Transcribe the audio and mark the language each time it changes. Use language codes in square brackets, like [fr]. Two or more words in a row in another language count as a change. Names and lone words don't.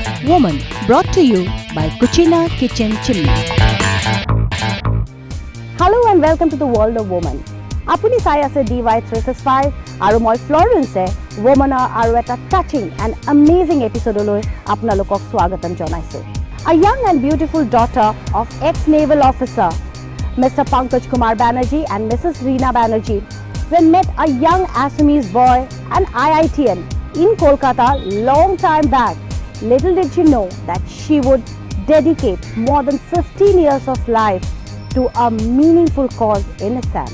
[en] Woman, brought to you by Kuchina Kitchen Chimney. Hello and welcome to the world of woman. [as] আপুনি চাই আছে DY365 আৰু মই Florence woman আৰু এটা [en] touching and amazing episode [as] লৈ আপোনালোকক স্বাগতম জনাইছো. [en] A young and beautiful daughter of ex-naval officer Mr. Pankaj Kumar Banerjee and Mrs. Reena Banerjee when met a young Assamese boy, an IITian in Kolkata long time back. Little did she know that she would dedicate more than 15 years of life to a meaningful cause in Assam.